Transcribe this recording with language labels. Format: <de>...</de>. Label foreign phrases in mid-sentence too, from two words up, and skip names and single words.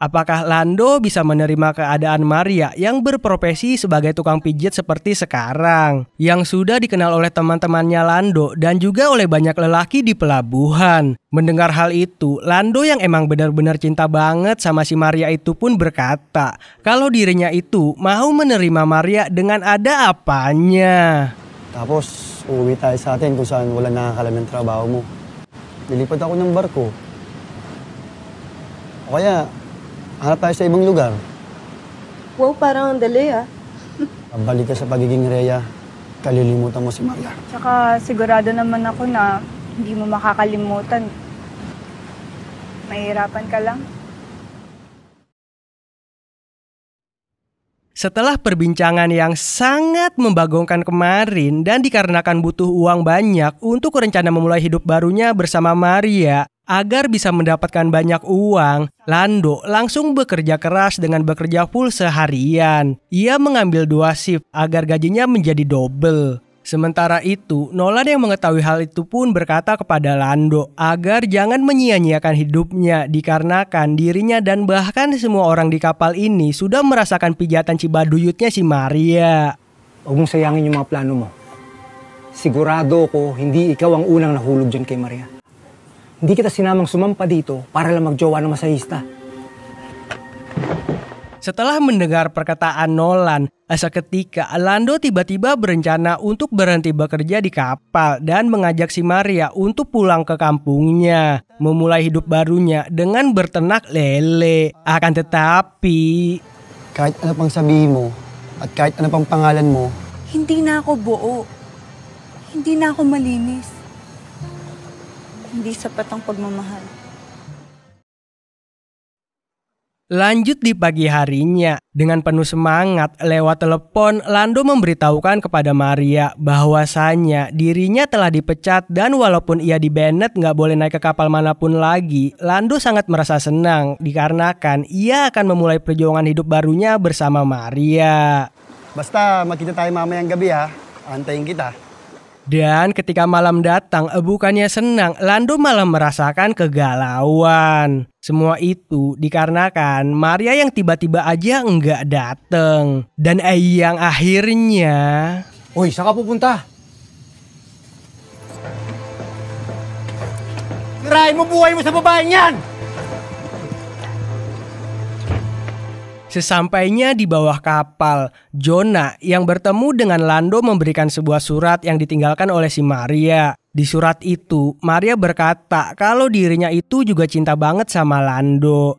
<id>Apakah Lando bisa menerima keadaan Maria yang berprofesi sebagai tukang pijit seperti sekarang, yang sudah dikenal oleh teman-temannya Lando dan juga oleh banyak lelaki di pelabuhan? Mendengar hal itu, Lando yang emang benar-benar cinta banget sama si Maria itu pun berkata kalau dirinya itu mau menerima Maria dengan ada apanya.</id> <tl>Tapos, uuwi tayo sa atin kung saan wala nakakalam ng trabaho mo. Lilipat ako ng barko. O kaya, hanap tayo sa ibang lugar. Wow, parang ang dali ah. Pabalik ka sa pagiging Rhea, kalilimutan mo si Maria. Tsaka sigurado naman ako na hindi mo makakalimutan. Mahirapan ka lang.</tl> <id>Setelah perbincangan yang sangat membagongkan kemarin dan dikarenakan butuh uang banyak untuk rencana memulai hidup barunya bersama Maria, agar bisa mendapatkan banyak uang, Lando langsung bekerja keras dengan bekerja full seharian. Ia mengambil 2 shift agar gajinya menjadi double. Sementara itu, Nolan yang mengetahui hal itu pun berkata kepada Lando agar jangan menyia-nyiakan hidupnya dikarenakan dirinya dan bahkan semua orang di kapal ini sudah merasakan pijatan cibaduyutnya si Maria.</id> <tl>Huwag mong sayangin yung mga plano mo. Sigurado ko hindi ikaw ang unang nahulog dyan kay Maria. Hindi kita sinamang sumampa dito para lang magjowa ng masahista.</tl> <id>Setelah mendengar perkataan Nolan, seketika Lando tiba-tiba berencana untuk berhenti bekerja di kapal dan mengajak si Maria untuk pulang ke kampungnya, memulai hidup barunya dengan berternak lele. Akan tetapi,</id> <tl>Kahit ano pang sabihin mo, at kahit ano pang pangalan mo, Hindi na ako buo. Hindi na ako malinis. Hindi sapat ang pagmamahal.</tl> <id>lanjut di pagi harinya, dengan penuh semangat lewat telepon, Lando memberitahukan kepada Maria bahwasanya dirinya telah dipecat dan walaupun ia di-banned nggak boleh naik ke kapal manapun lagi, Lando sangat merasa senang dikarenakan ia akan memulai perjuangan hidup barunya bersama Maria.</id> <tl>basta makita tayo mamayang gabi ha, antayin kita.</tl> <id>Dan ketika malam datang, bukannya senang, Lando malah merasakan kegalauan. Semua itu dikarenakan Maria yang tiba-tiba aja enggak dateng. Dan yang akhirnya...</id> <tl>Uy, saan ka pupunta? Sirain mo buhay mo sa babaeng yan!</tl> <id>Sesampainya di bawah kapal, Jonah yang bertemu dengan Lando memberikan sebuah surat yang ditinggalkan oleh si Maria. Di surat itu, Maria berkata kalau dirinya itu juga cinta banget sama Lando.</id>